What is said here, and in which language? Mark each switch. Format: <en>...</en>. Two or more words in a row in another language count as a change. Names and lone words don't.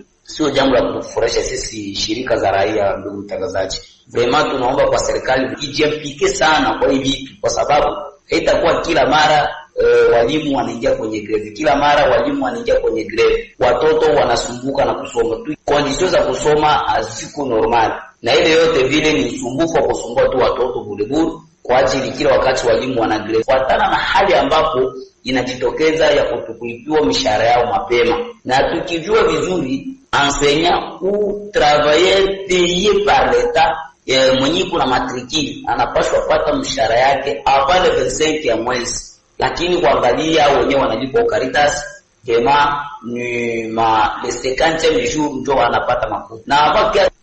<sw>Sio jambo la kutufurahisha sisi shirika za raia. Ndugu mtangazaji, vraiment tunaomba kwa serikali ijimpike sana kwa hivi vitu, kwa sababu haitakuwa kila mara walimu wanaingia kwenye greve, watoto wanasumbuka na kusoma tu, conditions za kusoma haziko normal, na ile yote vile ni usumbufu wa kusumbua tu watoto bure kwa ajili kila wakati walimu wana greve, kufuatana na hali ambapo inajitokeza ya kutukulipiwa mishahara yao mapema. Na tukijua vizuri</sw> <fr>enseignant ou travailleur payé par l'État</fr> <sw>mwenye kuna matrikili anapaswa kupata mshahara yake</sw> <fr>avant le 25</fr> <sw>ya mwezi, lakini kuangalia wenyewe wanalipa Caritas kema ni</sw> <fr>le 50e jour</fr> <sw>ndio wanapata makuta na hapa.</sw>